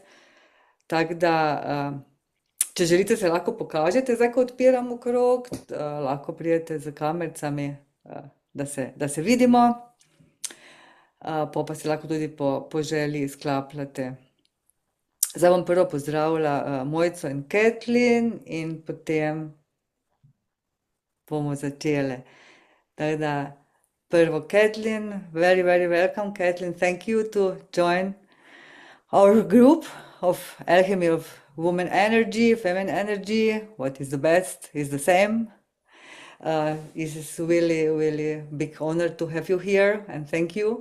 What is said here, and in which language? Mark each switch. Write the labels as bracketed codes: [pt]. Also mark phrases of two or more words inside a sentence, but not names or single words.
[sl] Tako da, če želite, se lahko pokažete, zdaj ko odpiramo krog, lahko pridete z kamericami, da se vidimo. Pa se lahko tudi po želji izklapljate. Zdaj bom prvo pozdravila Mojco in Kathleen in potem bomo začeli. Tako da, prvo Kathleen, [en] very, very welcome, [sl] Kathleen. [en] Thank you to join our group of alchemy of woman energy, feminine energy. What is the best is the same. It is really, really big honor to have you here, and thank you.